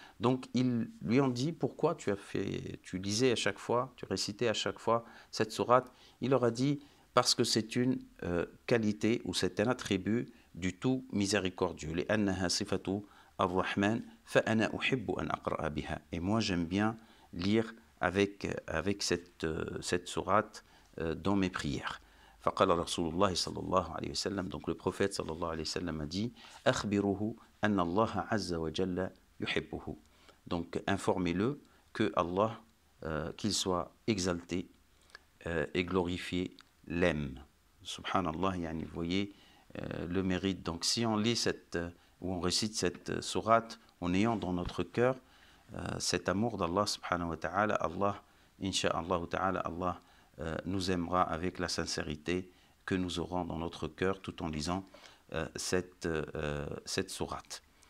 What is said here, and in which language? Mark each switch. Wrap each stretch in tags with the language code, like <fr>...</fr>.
<fr>Donc ils lui ont dit pourquoi tu lisais à chaque fois, tu récitais à chaque fois cette sourate. Il leur a dit parce que c'est une qualité ou c'est un attribut du tout miséricordieux.</fr> <ar>لأنها صفة الرحمن فأنا أحب أن أقرأ بها.</ar> <fr>Et moi j'aime bien lire avec cette sourate dans mes prières.</fr> <ar>فقال رسول الله صلى الله عليه وسلم,</ar> <fr>donc le prophète</fr> <ar>صلى الله عليه وسلم</ar> <fr>a dit</fr> <ar>أخبروه أن الله عز وجل يحبه.</ar> <fr>Donc informez-le que Allah, qu'il soit exalté et glorifié, l'aime. Subhanallah, yani, vous voyez le mérite. Donc si on lit ou on récite cette sourate en ayant dans notre cœur cet amour d'Allah subhanahu wa ta'ala, Allah, insha'Allah ta'ala, Allah nous aimera avec la sincérité que nous aurons dans notre cœur tout en lisant cette sourate.</fr>